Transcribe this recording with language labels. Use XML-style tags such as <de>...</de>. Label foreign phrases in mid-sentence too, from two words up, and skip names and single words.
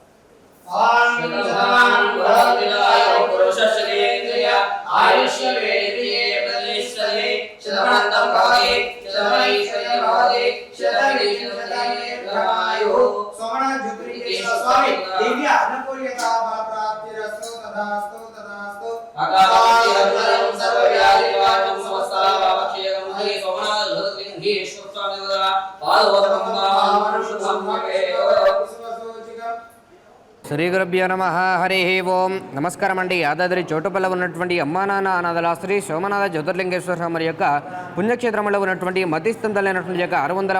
<sa>सोमनाथ ज्योतिर्लिंगेश्वर स्वामी दिव्य अन्नपूर्णिका प्राप्तिरस्तु. तथास्तु तथास्तु. सोमनाथ ज्योतिर्लिंगेश्वर स्वामी శ్రీ గురుభ్యో నమః. హరి ఓం.</sa> <te>నమస్కారం అండి. యాదాద్రి చోటుపల్ల ఉన్నటువంటి అమ్మా నాన్న అనాథల శ్రీ సోమనాథ జ్యోతిర్లింగేశ్వర స్వామి యొక్క పుణ్యక్షేత్రంలో ఉన్నటువంటి మతిస్థంతలైనటువంటి యొక్క 600</te>